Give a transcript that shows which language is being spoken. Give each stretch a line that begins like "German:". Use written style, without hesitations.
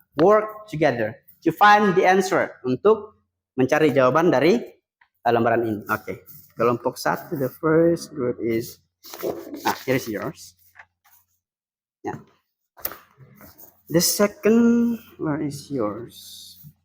English: Work together to find the answer.
Indonesian: Untuk mencari jawaban dari lembaran ini. Oke. Kelompok 1,
English: the first group is here's yours. Yeah. The second, where is yours?